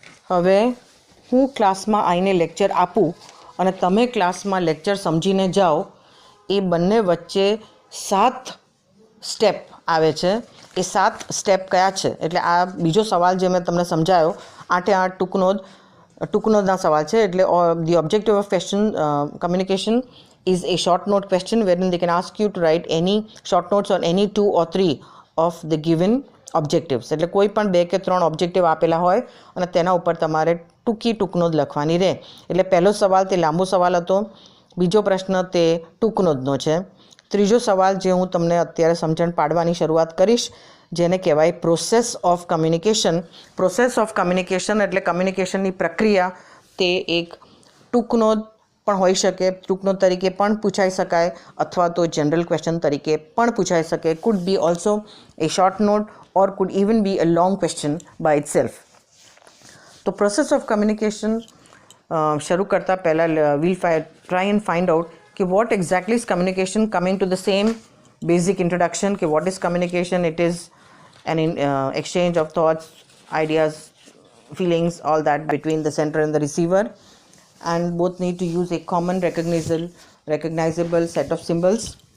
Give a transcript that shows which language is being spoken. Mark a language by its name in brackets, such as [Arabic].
[Gujarati] હવે હું ક્લાસમાં આવીને લેક્ચર આપું અને તમે ક્લાસમાં લેક્ચર સમજીને જાઓ, એ બંને વચ્ચે 7 સ્ટેપ આવે છે. એ 7 સ્ટેપ કયા છે? એટલે આ બીજો સવાલ જે મેં તમને સમજાયો 8 ટૂંકનોદના સવાલ છે. એટલે [English] The objective of question communication is a short note question wherein they can ask you to write any short notes on any 2 or 3 of the given objectives. [Gujarati] એટલે કોઈ પણ 2 કે 3 ઓબ્જેક્ટિવ આપેલા હોય અને તેના ઉપર તમારે ટૂંકી ટૂંકનોંધ લખવાની રહે. એટલે પહેલો સવાલ તે લાંબો સવાલ હતો, બીજો પ્રશ્ન તે ટૂંકનોંધનો છે. ત્રીજો સવાલ જે હું તમને અત્યારે સમજણ પાડવાની શરૂઆત કરીશ, જેને કહેવાય process of communication. Process of communication એટલે કમ્યુનિકેશનની પ્રક્રિયા. તે એક ટૂંકનોંધ પણ હોઈ શકે, ટૂંકનોંધ તરીકે પણ પૂછાઈ શકાય, અથવા તો જનરલ ક્વેશ્ચન તરીકે પણ પૂછાઈ શકે. [English] Could be also a short note or could even be a long question by itself. [Hindi] तो प्रोसेस ऑफ कम्युनिकेशन शुरू करता पहला [English] we'll try and find out कि what exactly is communication, coming to the same basic introduction कि what is communication. It is an exchange of thoughts, ideas, feelings, all that between the sender and the receiver, and both need to use a common recognizable set of symbols.